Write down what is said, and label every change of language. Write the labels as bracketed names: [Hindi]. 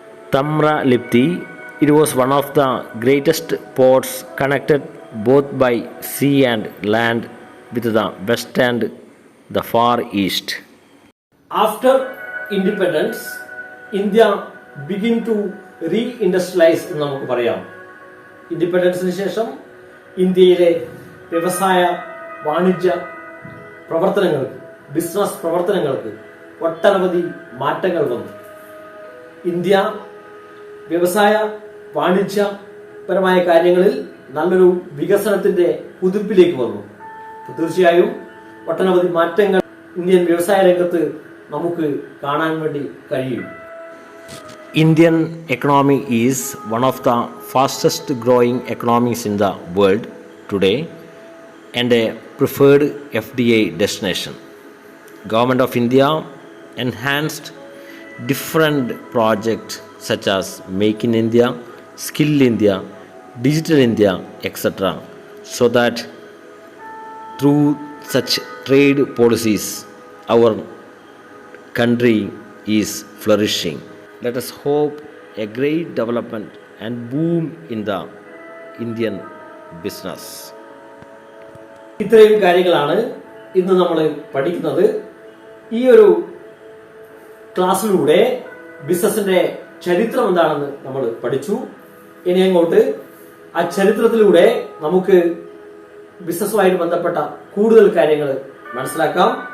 [English] Tamra Lipti, it was one of the greatest ports connected both by sea and land with the west and the far east. After independence, India began to re-industrialize [Malayalam] എന്ന് നമുക്ക് പറയാം. ഇൻഡിപെൻഡൻസിന് ശേഷം ഇന്ത്യയിലെ വ്യവസായ വാണിജ്യ പ്രവർത്തനങ്ങൾക്ക്, business പ്രവർത്തനങ്ങൾക്ക് ഒട്ടനവധി മാറ്റങ്ങൾ വന്നു. ഇന്ത്യ വ്യവസായ വാണിജ്യപരമായ കാര്യങ്ങളിൽ നല്ലൊരു വികസനത്തിന്റെ കുതിപ്പിലേക്ക് വന്നു. തീർച്ചയായും ഒട്ടനവധി മാറ്റങ്ങൾ ഇന്ത്യൻ വ്യവസായ രംഗത്ത് നമുക്ക് കാണാൻ വേണ്ടി കഴിയും. [English] Indian economy is one of the fastest growing economies in the world today and a preferred FDI destination. Government of India enhanced different projects such as Make in India, Skill India, Digital India, etc. so that through such trade policies our country is flourishing. Let us hope a great development and boom in the Indian business. [Malayalam] ഇത്രയും കാര്യങ്ങളാണ് ഇന്ന് നമ്മൾ പഠിക്കുന്നത്. ഈ ഒരു ക്ലാസ്സിലൂടെ ബിസിനസിന്റെ ചരിത്രം എന്താണെന്ന് നമ്മൾ പഠിച്ചു. ഇനി അങ്ങോട്ട് ആ ചരിത്രത്തിലൂടെ നമുക്ക് ബിസിനസ്സുമായിട്ട് ബന്ധപ്പെട്ട കൂടുതൽ കാര്യങ്ങൾ മനസ്സിലാക്കാം.